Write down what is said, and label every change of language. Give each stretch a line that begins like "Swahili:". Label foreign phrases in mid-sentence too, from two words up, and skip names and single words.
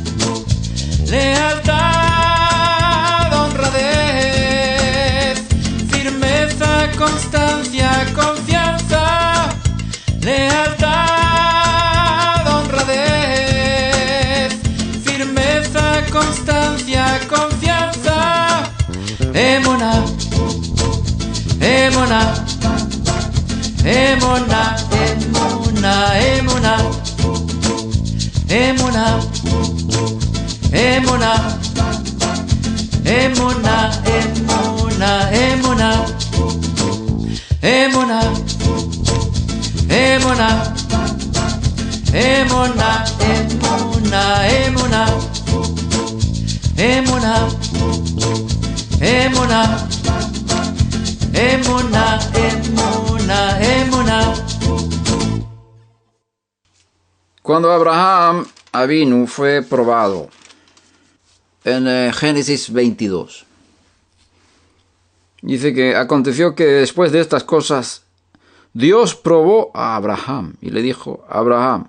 Spanish: Lealtad, honradez, firmeza, constancia, confianza. Lealtad, honradez, firmeza, constancia, confianza.
Hebrew: אמונה אמונה אמונה אמונה אמונה אמונה אמונה אמונה אמונה אמונה. אמונה אמונה אמונה אמונה אמונה אמונה אמונה אמונה אמונה.
Spanish: Cuando Abraham Avinu fue probado en Génesis 22, dice que aconteció que después de estas cosas Dios probó a Abraham y le dijo: Abraham.